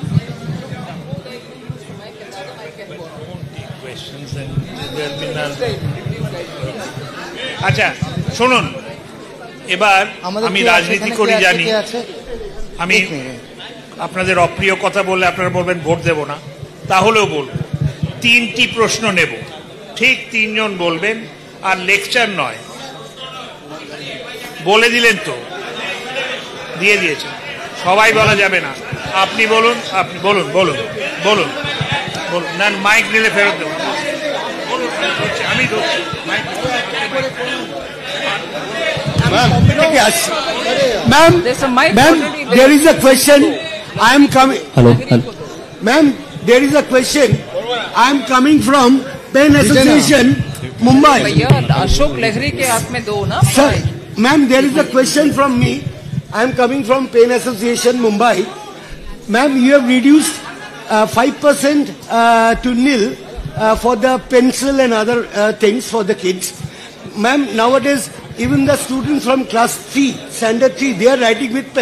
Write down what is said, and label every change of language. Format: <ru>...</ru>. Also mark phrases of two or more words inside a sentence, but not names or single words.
<bn>আচ্ছা শুনুন, এবার আমি রাজনীতি করি জানি, আমি আপনাদের অপ্রিয় কথা বললে আপনারা বলবেন ভোট দেব না, তাহলেও বলবো 3টি প্রশ্ন নেব, ঠিক 3 জন বলবেন, আর লেকচার নয়। বলে দিলেন তো, দিয়ে দিয়েছেন, সবাই বলা যাবে না। আপনি বলুন, আপনি বলুন বলুন বলুন বলুন না, মাইক নিলে ফেরত দেবো। আমি</bn> <en>Ma'am, there's a mic ma'am, already there is a question. I am coming. Hello. Ma'am, there is a question. I am coming from Pen Association, Mumbai.</en> <hi>भैया अशोक लहरी के हाथ में दो ना।</hi> <en>Sir, ma'am, there is a question from me. I am coming from Pen Association, Mumbai. Ma'am, you have reduced 5% to nil for the pencil and other things for the kids. Ma'am, nowadays, even the students from class 3, standard 3, they are writing with pen.</en>